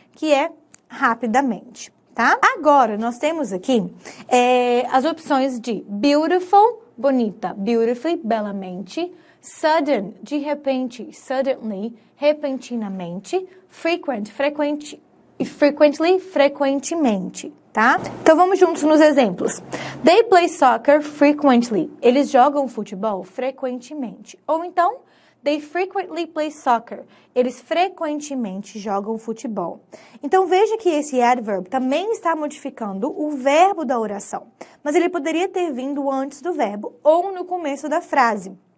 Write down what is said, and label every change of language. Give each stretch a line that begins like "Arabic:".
Portuguese: Que é rapidamente, tá? Agora, nós temos aqui as opções de beautiful, bonita, beautifully, belamente, sudden, de repente, suddenly, repentinamente, frequent, frequente, e frequently, frequentemente, tá? Então, vamos juntos nos exemplos.
English: They play soccer frequently.
Portuguese: Eles jogam futebol frequentemente. Ou então,
English: they frequently play soccer.
Portuguese: Eles frequentemente jogam futebol. Então, veja que esse adverb também está modificando o verbo da oração. Mas ele poderia ter vindo antes do verbo ou no começo da frase.